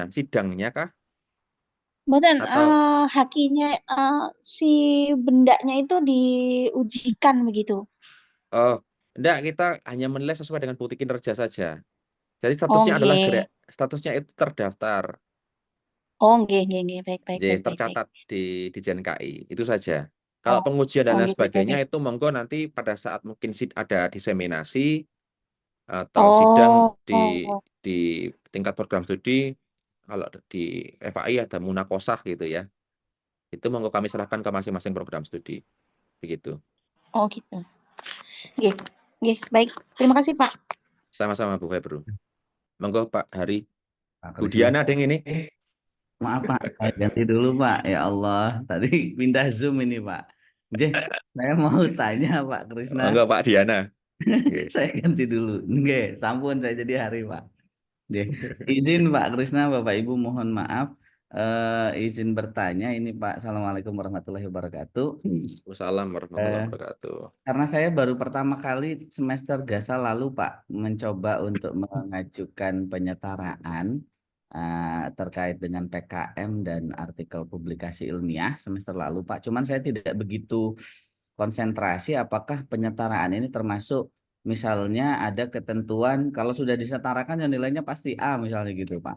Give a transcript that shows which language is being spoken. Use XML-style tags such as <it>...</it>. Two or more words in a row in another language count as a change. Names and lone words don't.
<id>Sidangnya kah? Badan Atau hakinya si bendanya itu diujikan begitu. enggak, kita hanya menilai sesuai dengan bukti kinerja saja. Jadi Oh, statusnya adalah nggih. statusnya itu terdaftar, Oh, nggih, nggih, nggih. Baik, baik, baik, baik, baik. tercatat di Dijen KI. Itu saja. Kalau Oh, pengujian dan oh, lain gitu, baik, sebagainya baik. itu monggo nanti pada saat mungkin ada diseminasi atau sidang Oh, di tingkat program studi, kalau di FAI ada munakosah gitu ya. Itu monggo kami serahkan ke masing-masing program studi. Begitu. oh gitu. Nggih, nggih, baik. Terima kasih Pak. Sama-sama Bu Febru. Monggo Pak Hari. Pak Bu Krisna. Diana deng ini. Maaf Pak, saya ganti dulu Pak. Ya Allah, tadi pindah Zoom ini Pak. Jadi, saya mau tanya Pak Krisna. Monggo Pak Diana. Saya ganti dulu. Nggih, sampun saya jadi Hari Pak. Nggih. Izin Pak Krisna, Bapak Ibu mohon maaf. Izin bertanya ini Pak.</id> <ar>السلام عليكم ورحمة الله وبركاته. وعليكم السلام ورحمة الله وبركاته.</ar> <id>Karena saya baru pertama kali semester Gasa lalu Pak mencoba untuk mengajukan penyetaraan terkait dengan PKM dan artikel publikasi ilmiah semester lalu Pak. Cuman saya tidak begitu konsentrasi apakah penyetaraan ini termasuk misalnya ada ketentuan kalau sudah disetarakan ya nilainya pasti A misalnya gitu Pak.</id>